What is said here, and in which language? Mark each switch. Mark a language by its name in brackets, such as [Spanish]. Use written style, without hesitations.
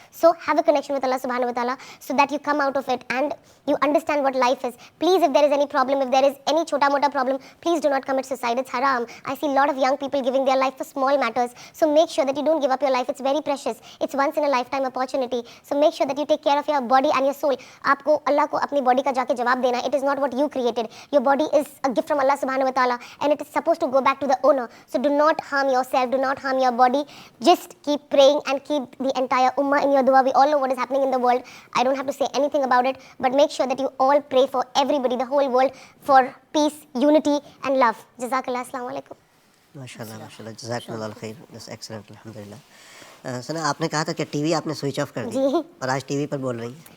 [English] So have a connection with Allah subhanahu wa ta'ala so that you come out of it and you understand what life is. Please, if there is any problem, if there is any [Hindi] chota mota [English] problem, please do not commit suicide. It's haram. I see a lot of young people giving their life for small matters. So make sure that you don't give up your life. It's very precious. It's once in a lifetime opportunity. So make sure that you take care of your body and your soul. [Hindi] आपको अल्लाह को अपनी body का जाके जवाब देना. [English] It is not what you created. Your body is a gift from Allah subhanahu wa ta'ala and it is supposed to go back to the owner. So do not harm yourself. Do not harm your body. Just keep praying and keep the entire ummah in your dua. We all know what is happening in the world. I don't have to say anything about it, but make sure that you all pray for everybody, the whole world, for peace, unity and love. Jazakallah. Assalamu alaikum. [Hindi] माशाल्लाह माशाल्लाह, जज़ाकल्लाहु खैर, [English] that's excellent, [Hindi] अल्हम्दुलिल्लाह। सना, आपने कहा था कि TV आपने switch off कर दी और आज टीवी पर बोल रही हैं।